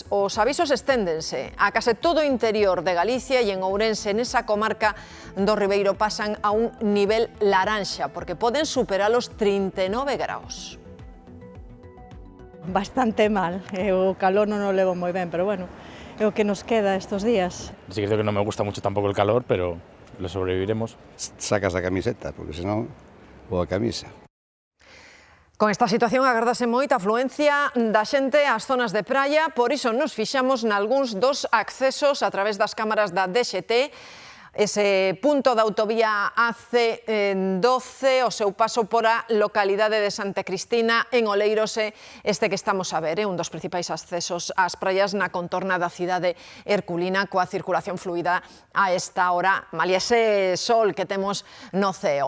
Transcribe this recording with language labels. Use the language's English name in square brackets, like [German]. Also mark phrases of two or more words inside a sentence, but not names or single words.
[Galician] Os avisos esténdense a case todo o interior de Galicia e en Ourense, nesa comarca do Ribeiro, pasan a un nivel laranxa porque poden superar os 39 graus. Bastante mal, o calor non o levo moi ben, pero bueno, é o que nos queda estos días. [Spanish] Sí que creo que no me gusta mucho tampoco el calor, pero lo sobreviviremos. [Galician] Sacas a camiseta, porque senón, ou a camisa. Con esta situación agardase moita afluencia da xente ás zonas de praia, por iso nos fixamos nalgúns dos accesos a través das cámaras da DXT. Ese punto da autovía AC12, o seu paso por a localidade de Santa Cristina, en Oleiros, este que estamos a ver, un dos principais accesos ás praias na contorna da cidade herculina, coa circulación fluida a esta hora, malia ese sol que temos no ceo.